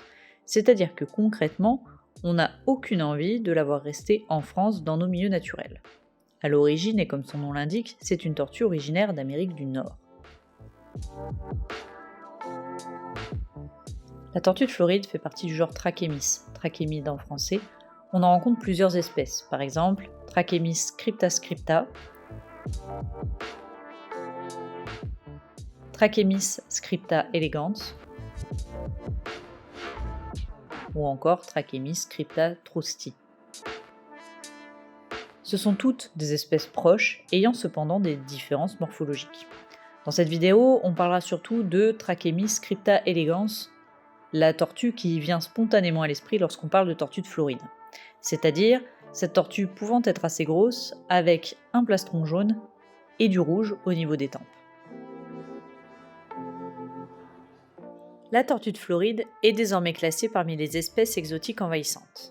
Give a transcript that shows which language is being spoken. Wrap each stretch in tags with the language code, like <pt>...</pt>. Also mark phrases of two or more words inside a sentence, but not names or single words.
<fr>C'est-à-dire que concrètement, on n'a aucune envie de la voir rester en France dans nos milieux naturels. À l'origine, et comme son nom l'indique, c'est une tortue originaire d'Amérique du Nord. La tortue de Floride fait partie du genre Trachémys, trachémide en français. On en rencontre plusieurs espèces, par exemple Trachémys scripta scripta, Trachémys scripta elegans, ou encore Trachémys scripta trousti. Ce sont toutes des espèces proches, ayant cependant des différences morphologiques. Dans cette vidéo, on parlera surtout de Trachémys scripta elegans, la tortue qui vient spontanément à l'esprit lorsqu'on parle de tortue de Floride. C'est-à-dire cette tortue pouvant être assez grosse, avec un plastron jaune et du rouge au niveau des tempes. La tortue de Floride est désormais classée parmi les espèces exotiques envahissantes.</fr>